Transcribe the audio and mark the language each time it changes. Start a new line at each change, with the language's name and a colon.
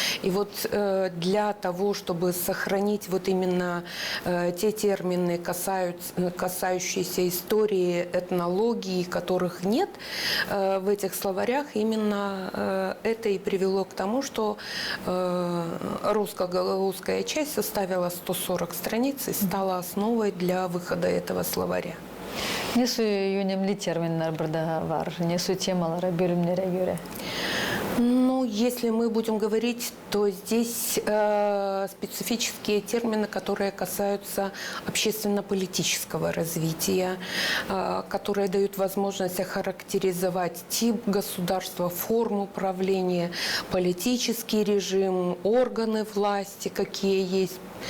Russian: И вот для того, чтобы сохранить вот именно те термины, касающиеся истории, этнологии, которых нет в этих словарях, именно это и привело к тому, что русско-гагаузская часть составила 140 страниц и стала основой для выхода этого словаря.
Gagauz: Несу önemli terminler burada var, несу temalara, bölümlere göre.
Russian: Ну, если мы будем говорить, то здесь специфические термины, которые касаются общественно-политического развития, которые дают возможность охарактеризовать тип государства, форму управления, политический режим, органы власти, какие есть.